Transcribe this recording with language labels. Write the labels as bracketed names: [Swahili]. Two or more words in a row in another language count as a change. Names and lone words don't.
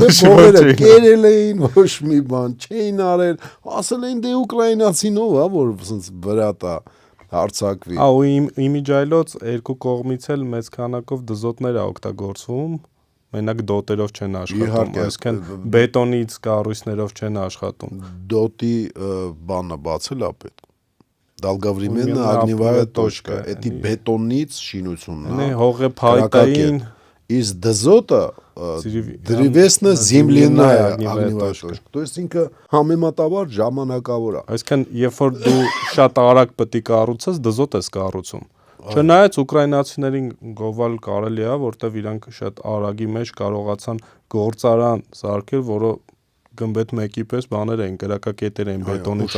[Armenian] ոչ մի բան չէին արել, ասել էին դե ուկրաինացին ով է, որ ասենց վրա տա հարցակվի։ Ու իմիջայլոց երկու կողմից էլ մեծ քանակով դզոտներ է օգտագործվում, մենակ դոտերով չեն աշխատում, այսինքն բետոնից կառույցներով չեն աշխատում։ Դոտի բանը բացել է պետք։ [Russian] Долговременная огневая точка, эти [Armenian] бетонից շինությունն է։ Հողը փայտային, իսկ դզոտը [Russian] древесно земляная огневая точка։ То есть [Armenian] ինքը համեմատաբար ժամանակավոր է։ Այսինքն երբ որ դու շատ արագ պետք է կառուցես, դզոտ ես կառուցում։ Չնայած ուկրաինացիներին գովալ կարելի է, որտեվ իրանք շատ արագի մեջ կարողացան գործարան սարքել, որը գմբեթ մեկի պես բաներ էին, կրակակետեր էին բետոնից